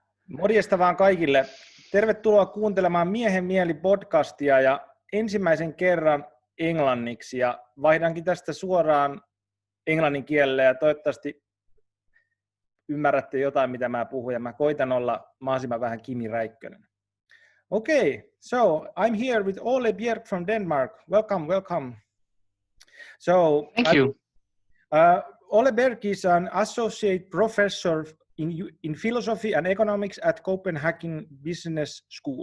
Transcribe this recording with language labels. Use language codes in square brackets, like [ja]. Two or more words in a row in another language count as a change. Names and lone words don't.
[fi] Morjesta vaan kaikille. Tervetuloa kuuntelemaan Miehen mieli podcastia ja ensimmäisen kerran englanniksi. Ja vaihdankin tästä suoraan englannin kielelle ja toivottavasti ymmärrätte jotain, mitä mä puhun. Ja mä koitan olla mahdollisimman vähän Kimi Räikkönen. [en] Okay, so I'm here with Ole Bjerg from Denmark. Welcome. So, thank you. Ole Bjerg is an associate professor in philosophy and economics at Copenhagen Business School.